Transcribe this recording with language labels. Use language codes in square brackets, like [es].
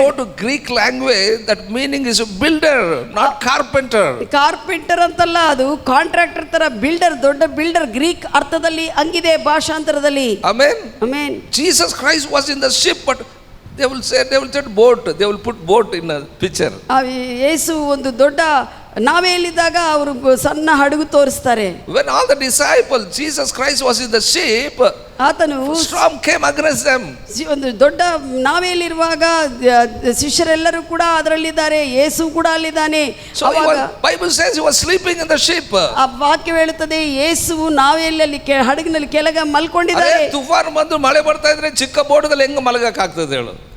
[en] go to Greek language, that meaning is a builder, not carpenter. [kn] Carpenter ಅಂತಲ್ಲ, ಅದು contractor ತರ builder, ದೊಡ್ಡ builder Greek ಅರ್ಥದಲ್ಲಿ ಹಂಗಿದೆ ಭಾಷಾಂತರದಲ್ಲಿ. [en] Amen. [kn] Amen. [en] Jesus Christ was in the ship, but they will say boat. They will put boat in a picture. [kn] ಯೇಸು ಒಂದು ದೊಡ್ಡ ನಾವೆಯಲ್ಲಿದ್ದಾಗ ಅವರು ಸಣ್ಣ ಹಡಗು ತೋರಿಸ್ತಾರೆ. [en] When all the disciples, Jesus Christ was in the ship, [kn] ಆತನು [en] storm came against them. [kn] ಒಂದು ದೊಡ್ಡ ನಾವೆಯಲ್ಲಿರುವಾಗ ಶಿಷ್ಯರೆಲ್ಲರೂ ಕೂಡ ಅದರಲ್ಲಿದ್ದಾರೆ, ಯೇಸು ಕೂಡ ಅಲ್ಲಿದ್ದಾನೆ. [en] So Bible says he was sleeping in the ship. [kn] ಆ ವಾಕ್ಯ ಹೇಳುತ್ತದೆ ಯೇಸು ನಾವೆಯಲ್ಲಿ ಹಡಗಿನಲ್ಲಿ ಕೆಳಗೆ ಮಲ್ಕೊಂಡಿದ್ದಾರೆ. ತುಫಾನ್ ಬಂದು ಮಳೆ ಬರ್ತಾ ಇದ್ರೆ ಚಿಕ್ಕ ಬೋಟದಲ್ಲಿ ಹೆಂಗ ಮಲಗಕ್ಕೆ ಆಗ್ತದೆ ಹೇಳು?